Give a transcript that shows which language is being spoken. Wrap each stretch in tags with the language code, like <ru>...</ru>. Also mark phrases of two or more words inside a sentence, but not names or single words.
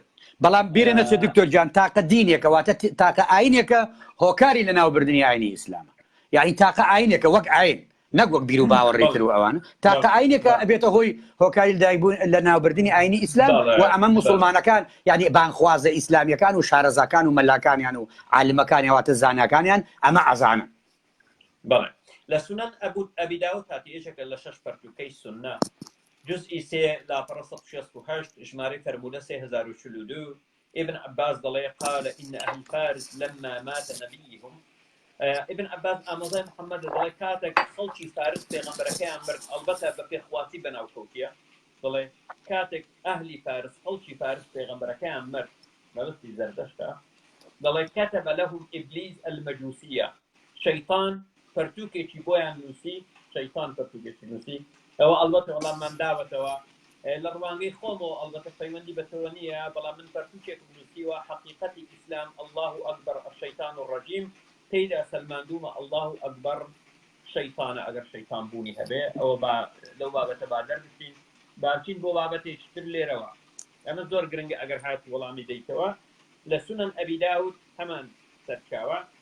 <ckb>بەڵام بیرە نەچێ دکتۆر جان تاقە دینێکە واتە تاقە ئاینێکە هۆکاری لە ناوبردننی ئاینی ئیسلامە یعنی تاقە ئاینێکە وەک ئاین نەک وەک بیر و باوەڕێتر و ئەوانە تاقە ئاینێکە ئەبێتە هۆی هۆکاری لەدایکبوون لە ناوبردننی ئاینی ئیسلام و ئەمە مسلمانەکان یعنی بانخوازە ئیسلامیەکان و شارەزاکان و مەلاکانیان و عالمەکانی واتە زاناکانیان ئەمە ئەزانن بەڵێ لە سونەن ئەبی داود هاتی یەکێکە لە 6 پەرتوکەی سونە جزئی 3 لاپەڕە 168 ژمارەی فەرموودە 3042 ابن عباس دڵێ</ckb> <ar>قال إن أهل فارس لما مات نبيهم ابن</ar> <ckb>عباس ئامۆزای محەممەد دەڵێ کاتێک خەڵکی فارس پێغەمبەرەکەیان مرد ئەڵبەتە بە پێخواسی بەناوکەوتیە دڵێ کاتێک ئەهلی فارس خەڵکی فارس پێغەمبەرەکەیان مرد بەبستی زەردەشتە دەڵێ</ckb> <ar>كتب لهم إبليس المجوسية</ar> <ckb>شەیطان پەرتووکێکی بۆیان نووسی شەیطان پەرتووکێکی نووسی ئەوە ئەڵبەتە وەڵام ماداوەتەوە لە ڕوانگەی خۆمەوە ئەڵبەتە پەیوەندی بەتەوە نییە بەڵام من پەرتووکێک نووسیوە حەقیقەتی ئیسلام</ckb> <ar>الله ئەکبەر الشەیطان الرەجیم</ar> <ckb>تێیدا سەلماندوومە</ckb> <ar>الله ئەکبەر</ar> <ckb>شەیطانە ئەگەر شەیطان بوونی هەبێ ئەوە لەو بابەتە بادەر بچین باچین بۆ بابەتێکی تر لێرەوە ئەمە زۆر گرنگە ئەگەر هاتی وەڵامی دەیتەوە لە سونەن ئەبی داود هەمان سەرچاوە</ckb>